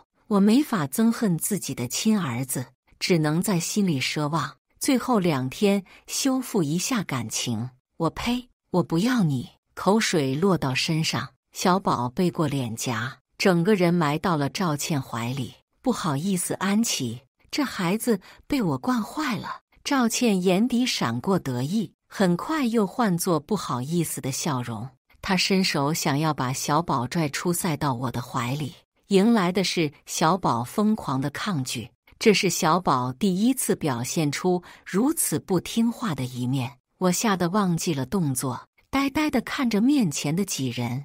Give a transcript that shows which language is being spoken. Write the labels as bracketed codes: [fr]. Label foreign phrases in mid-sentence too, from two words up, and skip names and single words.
[zh] 我沒法憎恨自己的親兒子，只能在心裡奢望最後2天修復一下感情。我呸！我不要你！口水落到身上，小寶背過臉頰，整個人埋到了趙倩懷裡。不好意思，安琪，這孩子被我慣壞了。趙倩眼底閃過得意，很快又換作不好意思的笑容。她伸手想要把小寶拽出塞到我的懷裡，迎來的是小寶瘋狂的抗拒。這是小寶第一次表現出如此不聽話的一面。我嚇得忘記了動作，呆呆地看着面前的幾人。